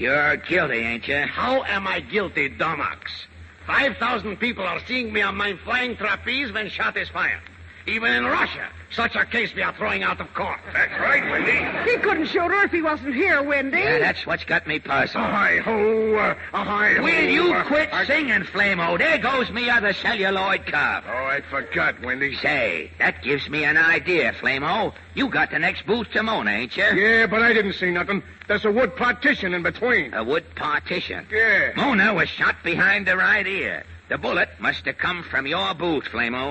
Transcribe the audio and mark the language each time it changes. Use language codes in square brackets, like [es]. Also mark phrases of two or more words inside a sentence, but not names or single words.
[en] You're guilty, ain't you? How am I guilty, Domox? 5,000 people are seeing me on my flying trapeze when shot is fired. Even in Russia, such a case we are throwing out of court. That's right, Windy. He couldn't shoot her if he wasn't here, Wendy. Yeah, that's what's got me puzzled. Hi-ho, hi-ho. Will you quit singing, Flame-O? There goes me other celluloid cup. Oh, I forgot, Windy. Say, that gives me an idea, Flame-O. You got the next booth to Mona, ain't you? Yeah, but I didn't see nothing. There's a wood partition in between. A wood partition? Yeah. Mona was shot behind the right ear. The bullet must have come from your boot, Flame-O.